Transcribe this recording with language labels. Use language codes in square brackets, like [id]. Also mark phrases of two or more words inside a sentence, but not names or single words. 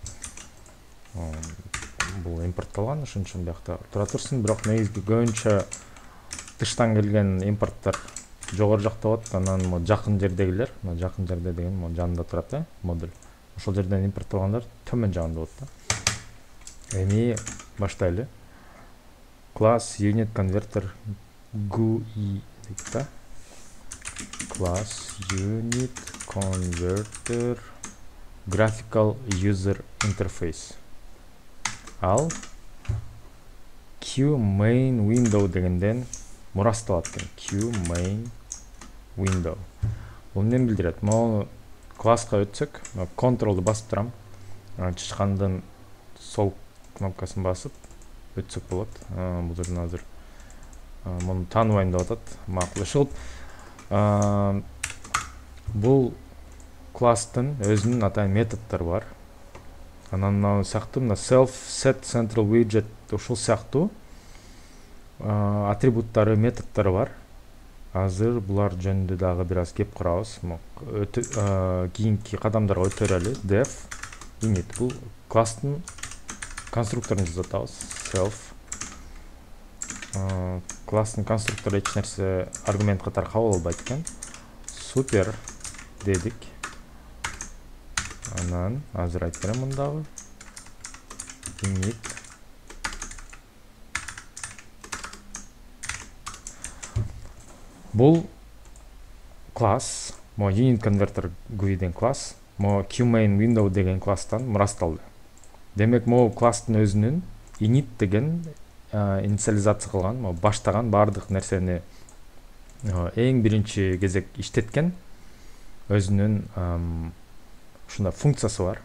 [ky] Бул импортталган, ошон үчүн биякта тура турсун, бирок негизги көбүнчө тыштан келген импорттор жогору жакта болот. Анан жакын жердегилер, жакын жерде деген жанында турат, модуль. Ошол жерден импортталгандар төмөн жагында болот да. Эми баштайлы. [en] Class unit converter GUI [ky] дейт да. [en] Class unit converter graphical user interface. [ky] Ал [en] Q main window [ky] дегенден мурасталат экен. [en] Q main window. [ky] Бул эмне билдирет? Могу класска өтсөк, контролду басып турам. Чычкандын сол кнопкасын басып өтсөк болот. Бул жерден азыр муну тааныбайм деп атат. Макул. Ошол бул класстын өзүнүн атайын методдору бар. Анан сыяктуу [en] self set central widget [ky] ушул сыяктуу атрибуттары, методдору бар. Азыр булар жөнүндө дагы бир аз кеп карабыз. Кийинки кадамдарга өтөлөлү. [en] Def init [ky] бул класстын конструкторун жазып атабыз. Self класстын конструктору эч нерсе аргумент катары кабыл албайт экен. Супер дедик. Анан азыр айтып берем мындагы. Init бул класс, [en] unit converter GUI [ky] деген класс, [en] QMain window [ky] деген класстан мурасталды. Демек, класстын өзүнүн init деген инициализация кылган, баштаган бардык нерсени эң биринчи кезек иштеткен өзүнүн ушундай функциясы бар.